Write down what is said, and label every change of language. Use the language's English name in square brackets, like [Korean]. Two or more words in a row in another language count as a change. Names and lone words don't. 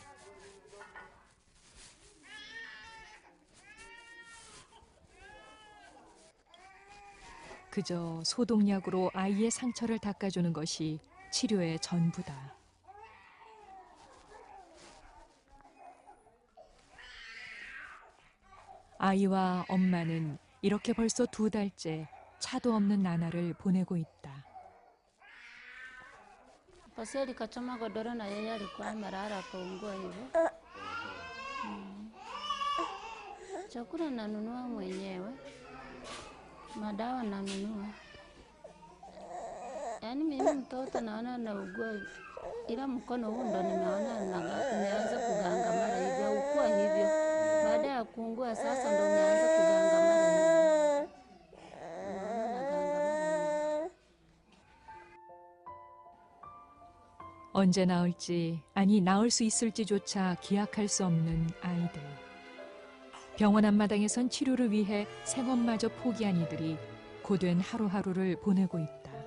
[Korean] 그저 소독약으로 아이의 상처를 닦아주는 것이 치료의 전부다. 아이와 엄마는 이렇게 벌써 2달째 차도 없는 나날을 보내고 있다. [Swahili] Paseli kachoma godoro na yeye alikuwa amelala akaungua hivyo. Chakula nanunua mwenyewe, madawa nanunua. Yaani mimi mtoto naona naugua, ila mkono huu ndo nimeona umeanza kugangamara hivyo, ukua hivyo. Baada ya kuungua sasa ndo umeanza kugangamara hivyo. Naona nagangamara hivyo. [Korean] 언제 나을지, 아니 나을 수 있을지조차 기약할 수 없는 아이들. 병원 앞마당에선 치료를 위해 생업마저 포기한 이들이 고된 하루하루를 보내고 있다.